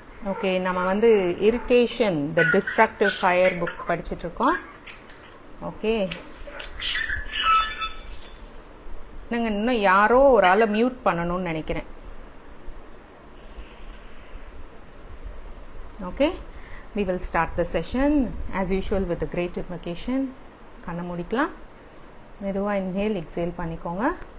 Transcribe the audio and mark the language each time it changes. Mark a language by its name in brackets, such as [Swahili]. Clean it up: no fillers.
[Tamil] Okay, நம்ம வந்து [English] irritation the destructive fire book [Tamil] படிச்சிட்டு இருக்கோம். Okay, நீங்கள் இன்னும் யாரோ ஒரு ஆளை மியூட் பண்ணணும்னு நினைக்கிறேன். [English] Okay, we will start the session as usual with the great invocation. [Tamil] கண்ணை மூடிக்கலாம். மெதுவாக inhale exhale பண்ணிக்கோங்க.